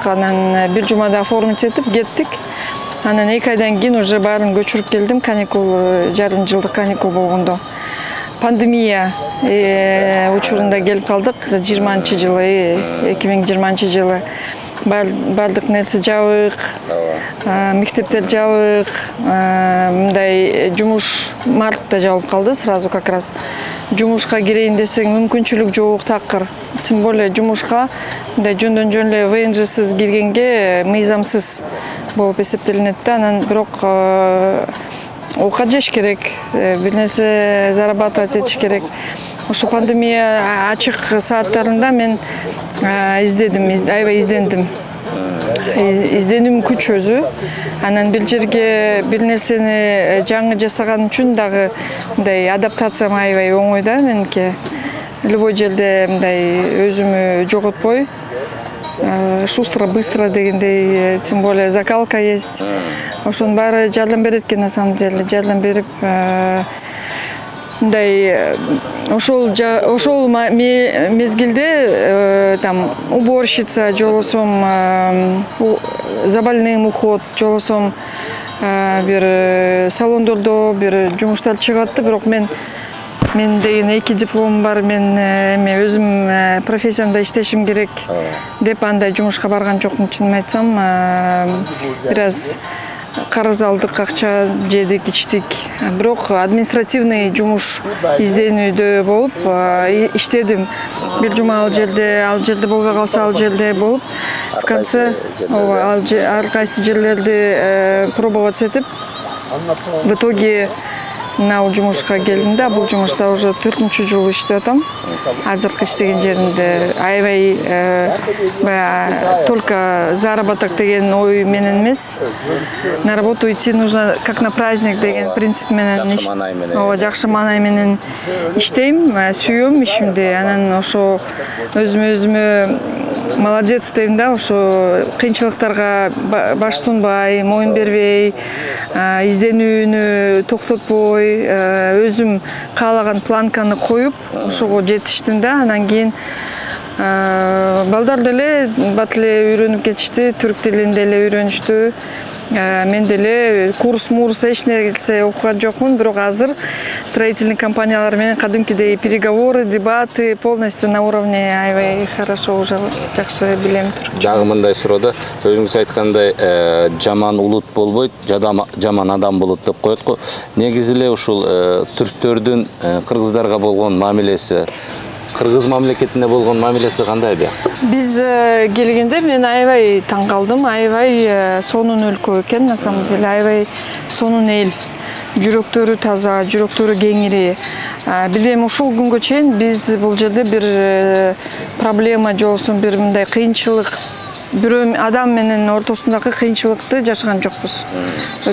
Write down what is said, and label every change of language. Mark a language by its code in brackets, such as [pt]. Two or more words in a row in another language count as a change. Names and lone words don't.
[ky] Анан бир жумада оформить этип кеттик. Анан 2 айдан кийин уже баарын көчүрүп келдим, каникул, жарым жылдык каникул болгондо. Пандемия учурунда келип калдык, 2020 жылы. Бардык нерсе жабык, мектептер жабык, мындай жумуш мартта жабылып калды [ru] сразу как раз. [ky] Жумушка кирейин десең мүмкүнчүлүк жок такыр. [ru] Тем более [ky] жумушка мындай жөндөн жөн эле ВНЖсиз киргенге мыйзамсыз болуп эсептелинет да. Анан бирок оокат жеш керек, бир нерсе зарабатывать этиш керек. Ошо пандемия ачык сааттарында мен аябай издендим. Изденим күч өзү. Анан бир жерге бир нерсени жаңы жасаган үчүн дагы мындай адаптациям аябай оңой да меники. Любой жерде мындай өзүмү жоготпой, [ru] шустро, быстро дегендей, тем более закалка есть. [ky] Ошонун баары жардам берет экен, [ru] на самом деле, [ky] жардам берип мындай ошол мезгилде [ru] там уборщица, [ky] жолосом [ru] за больным уход, [ky] жолосом бир салондордо бир жумуштар чыгатты, бирок мен деген 2 дипломум бар, мен эме өзүм профессиямда иштешим керек деп андай жумушка барган жокмун, чынын айтсам. Бир аз карыз алдык, акча жедик, ичтик. Бирок административный жумуш изденүүдө болуп иштедим. Бир жума ал жерде болбой калса ал жерде болуп, [ru] в конце [ky] ар кайсы жерлерди пробовать этип, [ru] в итоге [ky] мына жумушка келдим да. Бул жумушта уже 4-чү жыл иштеп атам. Азыркы иштеген жеримде аябай [ru] только заработок [ky] деген ой менен эмес. [ru] На работу идти нужно как на праздник [ky] деген принцип менен, жакшы маанай менен иштейм, сүйөм ишимди. Анан ошо өзүмө молодец дейм да, ошо кыйынчылыктарга баш сунбай, моюн бербей, изденүүнү токтотпой, өзүм каалаган планканы коюп, ошого жетиштим да. Анан кийин балдар деле бат эле үйрөнүп кетишти, түрк тилин деле үйрөнүштү. Мен деле курс эч нерсе окуган жокмун, бирок азыр строительный компаниялар менен кадимкидей [ru] переговоры, дебаты полностью на уровне, [ky] аябай [ru] хорошо уже [ky] жакшы билем түрк. Дагы мындай суроо, өзүңүз айткандай жаман улут болбойт, жаман адам болот деп коет го. Негизи эле ушул түрктөрдүн кыргыздарга болгон мамилеси, кыргыз мамлекетине болгон мамилеси кандай бияк? Биз келгенде мен аябай таң калдым, аябай сонун өлкө экен, [ru] на самом деле, [ky] аябай сонун эл. Жүрөктөрү таза, жүрөктөрү кеңири. Билбейм, ушул күнгө чейин биз бул жерде бир проблема жолсун, бир мындай кыйынчылык, бирөө адам менен ортосундагы кыйынчылыкты жашаган жокпуз. Өткөргөн жокпуз.